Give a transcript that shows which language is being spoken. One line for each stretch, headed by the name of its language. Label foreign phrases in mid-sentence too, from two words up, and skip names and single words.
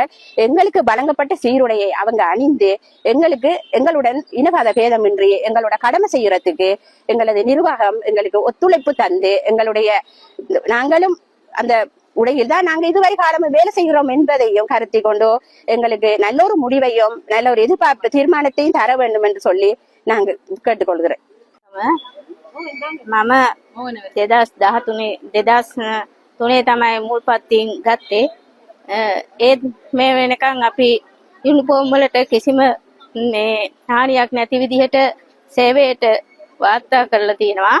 Tamil: எங்களுக்கு வழங்கப்பட்ட சீருடையை அவங்க அணிந்து எங்களுடன் இனவாத பேதமின்றி எங்களோட கடமை செய்யறதுக்கு எங்களது நிர்வாகம் எங்களுக்கு ஒத்துழைப்பு தந்து நாங்களும் அந்த உடையில் தான் நாங்க இதுவரை காலமும் வேலை செய்கிறோம் என்பதையும் கருத்தி கொண்டு எங்களுக்கு நல்ல ஒரு முடிவையும் நல்ல ஒரு எதிர்பார்ப்பு தீர்மானத்தையும் தர வேண்டும் என்று சொல்லி நாங்கள் கேட்டுக்கொள்கிறோம்.
Sinhala: මම 2013 තමයි මුල් පත්තියෙන් ගත්තේ. ඒත් මේ වෙනකන් අපි යුනිෆෝම් වලට කිසිම මේ හානියක් නැති විදිහට සේවයට වාර්තා කරලා තියෙනවා.